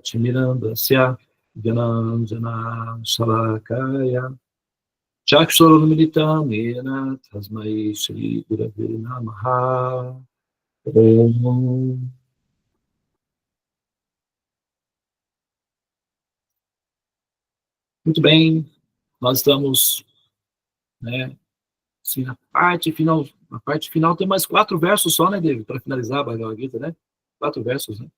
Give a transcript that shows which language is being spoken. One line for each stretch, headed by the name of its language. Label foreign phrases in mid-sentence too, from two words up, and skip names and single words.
Sanskrit: Chimirandasya Gyananjana Shalakaya Chakshurmilitam Yena Tasmai Shri Gurave Namaha. Om.
Portuguese: Muito bem, nós estamos, assim, na parte final tem mais 4 versos só, né, David, para finalizar a Bhagavad Gita, né? 4 versos, né?